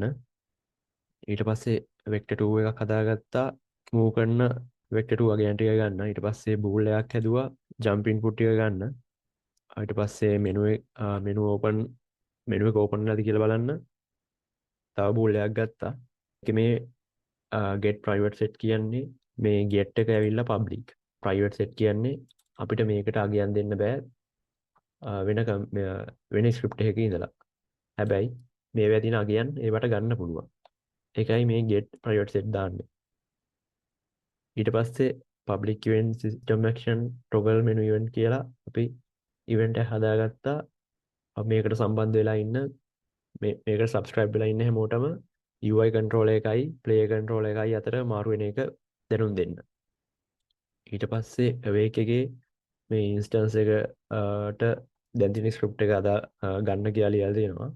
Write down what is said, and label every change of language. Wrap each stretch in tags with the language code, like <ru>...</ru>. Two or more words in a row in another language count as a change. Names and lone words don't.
<si>ඊට පස්සේ</si> <en>vector 2</en> <si>එකක් හදාගත්තා move කරන</si> <en>vector 2</en> <si>වගේ ටික ගන්න. ඊට පස්සේ bool එකක් හැදුවා</si> <en>jump input</en> <si>ටික ගන්න. ඊට පස්සේ</si> <en>menu open menu</en> <si>එක open වෙලාද කියලා බලන්න තව bool එකක් ගත්තා. ඒකේ මේ</si> <en>get private set</en> <si>කියන්නේ මේ get එක ඇවිල්ලා public.</si> <en>private set</en> <si>කියන්නේ අපිට මේකට අගයන් දෙන්න බෑ වෙන ස්ක්‍රිප්ට් එකක ඉඳලා. හැබැයි මේවා තියෙන අගයන් ඒවට ගන්න පුළුවන්. ඒකයි මේ</si> <en>get private set</en> <si>දාන්නේ. ඊට පස්සේ</si> <en>public event system action toggle menu event</en> <si>කියලා අපි event එක හදාගත්තා. අපි මේකට සම්බන්ධ වෙලා ඉන්න මේකට subscribe වෙලා ඉන්න හැමෝටම</si> <en>UI controller</en> <si>එකයි</si> <en>player controller</en> <si>එකයි අතර මාරු වෙන එක දැනුම් දෙන්න. ඊට පස්සේ awake එකේ මේ instance එකට දැන් තියෙන script එක ගන්න කියලා ලියලා තියෙනවා.</si>